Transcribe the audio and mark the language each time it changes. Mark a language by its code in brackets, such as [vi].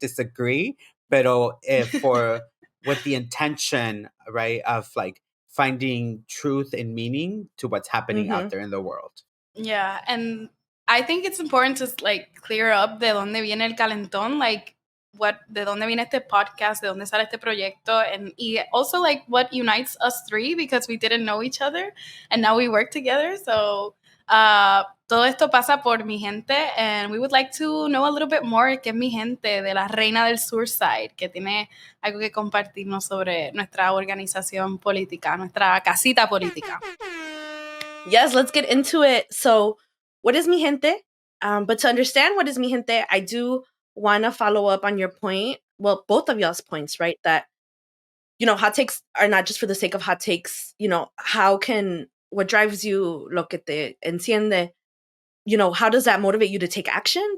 [en] Disagree, pero with the intention, right, of like finding truth and meaning to what's happening out there in the world. Yeah, and I think it's important to like clear up de dónde viene el calentón, like de dónde viene este podcast, de dónde sale este proyecto, and also like what unites us three, because we didn't know each other and now we work together. [es] So todo esto pasa por Mijente, and we would like to know a little bit more qué es Mijente, de la Reina del Sur Side, que tiene algo que compartirnos sobre nuestra organización política, nuestra casita política. [en] Yes, let's get into it. So, what is Mijente? But to understand what is Mijente, I do want to follow up on your point. Well, both of y'all's points, right? That, you know, hot takes are not just for the sake of hot takes. You know, what drives you, lo que te enciende, you know, how does that motivate you to take action?